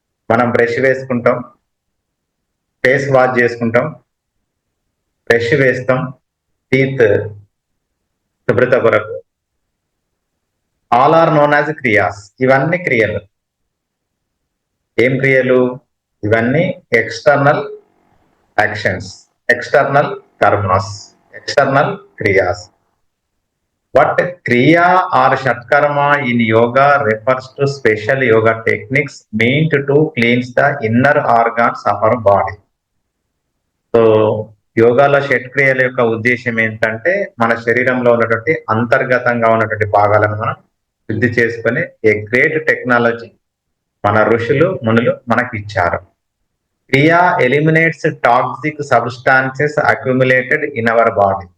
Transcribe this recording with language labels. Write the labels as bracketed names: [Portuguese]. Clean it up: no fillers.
[Telugu] మనం బ్రష్ వేసుకుంటాం, face wash చేసుకుంటాం, బ్రష్ వేస్తాం, టీత్ శుభ్రత కొరకు. All are known as క్రియాస్. ఇవన్నీ క్రియలు. ఏం క్రియలు? [English] ఇవన్నీ external actions, external karmas, external kriyas. What kriya or shatkarma in yoga refers to special yoga techniques meant to cleanse the inner organs of our body. [Telugu] So యోగాలో షట్క్రియల యొక్క ఉద్దేశం ఏంటంటే మన శరీరంలో ఉన్నటువంటి అంతర్గతంగా ఉన్నటువంటి భాగాలను మనం శుద్ధి చేసుకునే ఏ గ్రేట్ టెక్నాలజీ మన ఋషులు మునులు మనకి ఇచ్చారు. [English] Kriya eliminates toxic substances accumulated in our body.